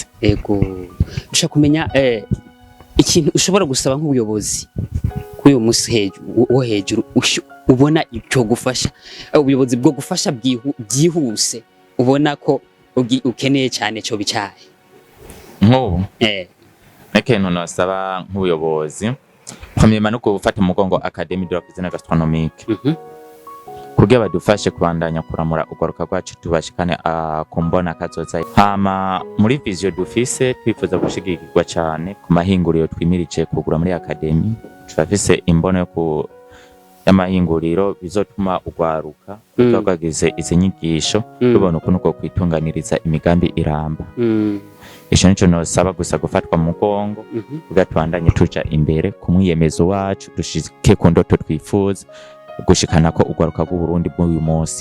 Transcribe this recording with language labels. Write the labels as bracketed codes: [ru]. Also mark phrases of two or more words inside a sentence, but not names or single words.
[rn] ego dushaka kumenya ikintu ushobora gusaba nk'ubuyobozi kuyo musi hejuru ubona icyo gufasha ubuyobozi bwo gufasha byihuse ubona ko ukeneye cyane cyo bicaye nk'ubu ikintu nasaba nk'ubuyobozi premièrement no gufata umugongo Académie de la cuisine gastronomique kugira badufashe kubandanya kuramura ugaruka rwacu tubashikane kumbona kazoza hama muri vision dufise twifuza gushigikirwa cyane ku mahinguriro twimirije kugura muri Académie turafise imbono yo y'amahinguriro bizotuma ugwaruka twagize izi nyigisho tubona ukuntu uko kwitunganiriza imigambi iramba isho nico nosaba gusa gufatwa mu mugongo ugatwandanye tuja imbere ku mwiyemezo wacu dushike ku ndoto twifuza gushikana ko ugwaruka bw'u Burundi bw'uyu munsi